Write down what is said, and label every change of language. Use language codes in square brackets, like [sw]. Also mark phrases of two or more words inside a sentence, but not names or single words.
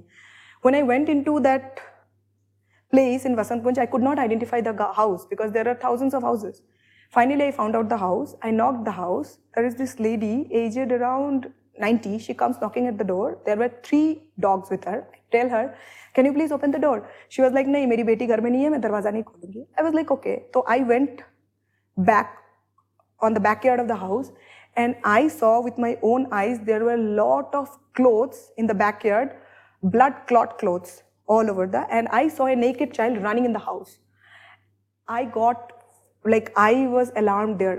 [en] When I went into that place in Vasant Kunj, I could not identify the house because there are thousands of houses. Finally, I found out the house. I knocked the house. There is this lady, aged around 90. She comes knocking at the door. There were 3 dogs with her. I tell her, can you please open the door? She was like, [hi] नहीं, मेरी बेटी घर में नहीं है, मैं दरवाज़ा नहीं खोलूंगी. [en] I was like, okay. So I went back on the backyard of the house, and I saw with my own eyes there were a lot of clothes in the backyard, blood clot clothes all over and I saw a naked child running in the house. I was alarmed there.